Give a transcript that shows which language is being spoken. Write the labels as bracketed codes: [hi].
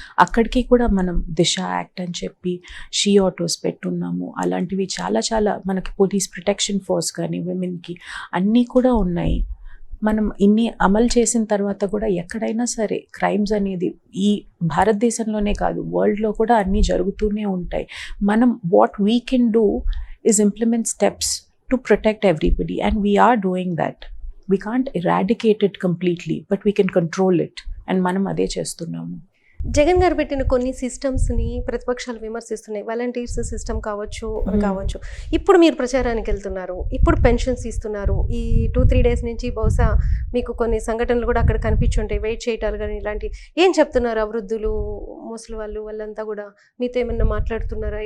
[te] అక్కడికి కూడా మనం దిశ యాక్ట్ అని చెప్పి షీ ఆటోస్ పెట్టున్నాము. అలాంటివి చాలా చాలా మనకి పోలీస్ ప్రొటెక్షన్ ఫోర్స్ కానీ విమెన్కి అన్నీ కూడా ఉన్నాయి. మనం ఇన్ని అమలు చేసిన తర్వాత కూడా ఎక్కడైనా సరే క్రైమ్స్ అనేది ఈ భారతదేశంలోనే కాదు వరల్డ్లో కూడా అన్నీ జరుగుతూనే ఉంటాయి. మనం [en] What we can do is implement steps to protect everybody, and we are doing that. We can't eradicate it completely, but we can control it, and [te] మనం అదే చేస్తున్నాము. జగన్ గారు పెట్టిన కొన్ని సిస్టమ్స్ని ప్రతిపక్షాలు విమర్శిస్తున్నాయి. వాలంటీర్స్ సిస్టమ్ కావచ్చు అని కావచ్చు. ఇప్పుడు మీరు ప్రచారానికి వెళ్తున్నారు, ఇప్పుడు పెన్షన్స్ ఇస్తున్నారు. ఈ 2-3 days నుంచి బహుశా మీకు కొన్ని సంఘటనలు కూడా అక్కడ కనిపించుంటాయి, వెయిట్ చేయటాలు కానీ ఇలాంటి. ఏం చెప్తున్నారు వృద్ధులు, ముసలి వాళ్ళు, వాళ్ళంతా కూడా మీతో ఏమన్నా మాట్లాడుతున్నారా?